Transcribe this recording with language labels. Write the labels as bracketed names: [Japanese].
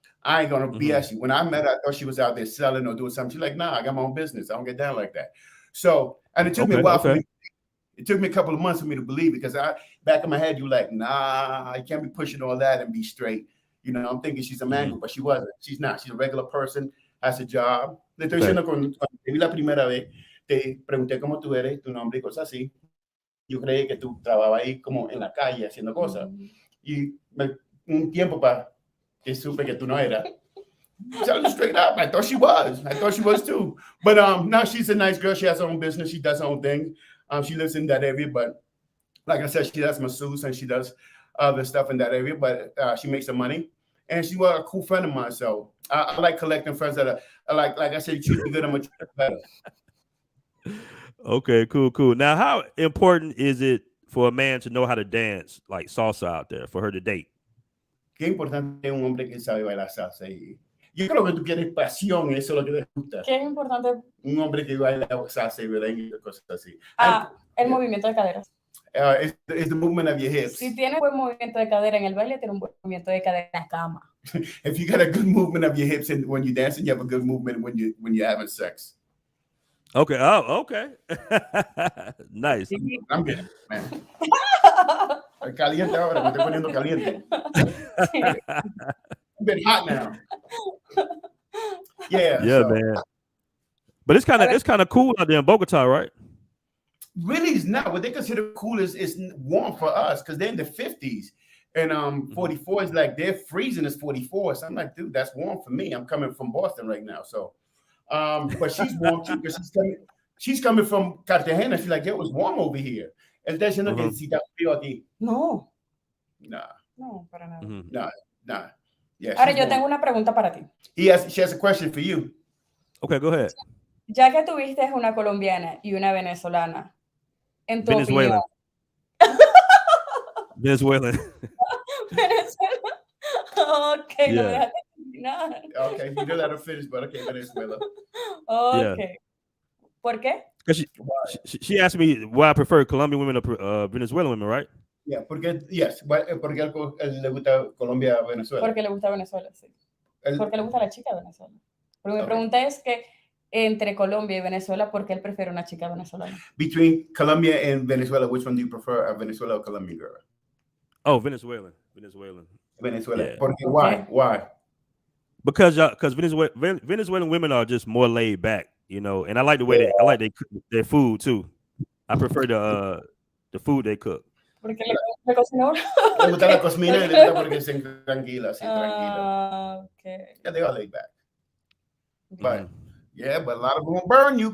[English] I ain't gonna BS you. When I met her, I thought she was out there selling or doing something. She's like, nah, I got my own business. I don't get down like that. So, and it took me a while for me. It took me a couple of months for me to believe it, because back in my head, you like, nah, I can't be pushing all that and be straight. I'm thinking she's a mango, but she wasn't. She's not. She's a regular person, has a job. [Spanish] Le estoy diciendo cuando te vi la primera vez, te pregunté cómo tú eres, tu nombre y cosas así. Yo creí que tú trabajabas ahí como en la calle haciendo cosas. Y un tiempo para que supe que tú no eras. [English] Tell her straight up. I thought she was. I thought she was too. But now she's a nice girl. She has her own business. She does her own thing. She lives in that area, but like I said, she does masseuse and she does other stuff in that area, but she makes some money. And she's a cool friend of mine. So I like collecting friends that are like I said, you treat me good, I'm going to treat you better. Okay, cool. Now, how important is it for a man to know how to dance like salsa out there for her to date? [Spanish] Qué importante es un hombre que sabe bailar salsa. Yo creo que tú quieres pasión, eso es lo que te gusta. ¿Qué es importante? Un hombre que baila salsa y merengue y cosas así. El movimiento de caderas. [English] It's the movement of your hips. [Spanish] Si tiene buen movimiento de cadera en el baile, tiene un buen movimiento de cadera en la cama. [English] if you got a good movement of your hips and when you're dancing, you have a good movement when you're having sex. Okay. Oh, okay. Nice. I'm good, man. [Spanish] Caliente ahora, me estoy poniendo caliente. [English] I'm getting hot now. Yeah, so. Man. But it's kind of cool out there in Bogota, right? Really, it's not. What they consider cool is warm for us because they're in the 50s, and 44 is like they're freezing is 44. So I'm like, dude, that's warm for me. I'm coming from Boston right now, so. But she's warm too because she's coming from Cartagena. She's like, it was warm over here. [Spanish] Él está diciendo que si está frío aquí. No. No, para nada. [English] Nah. Yeah, [Spanish] ahora yo tengo una pregunta para ti. [English] She has a question for you. Okay, go ahead. [Spanish] Ya que tuviste una colombiana y una venezolana, en tu opinión. [English] Venezuelan. Okay, [Spanish] no me dejaste terminar. [English] Okay, you don't let her finish, but okay, Venezuela. Okay. Yeah. [Spanish] ¿Por qué? [English] She asked me why I prefer Colombian women or Venezuelan women, right? Yeah, [Spanish] porque le gusta Colombia a Venezuela. Porque le gusta Venezuela, sí. Porque le gusta la chica de Venezuela. Pero mi pregunta es que entre Colombia y Venezuela, ¿por qué él prefiere una chica venezolana? [English] Between Colombia and Venezuela, which one do you prefer, a Venezuela or Colombian girl? Oh, Venezuelan. Yeah. [Spanish] Porque, [English] why? Because Venezuelan women are just more laid back, you know, and I like the way they cook their food too. I prefer the food they cook. [Spanish] Porque le cocinó. Le gusta la cocina y le gusta porque se tranquila, así tranquila. [English] Okay. Yeah, they are laid back. But yeah, but a lot of them will burn you.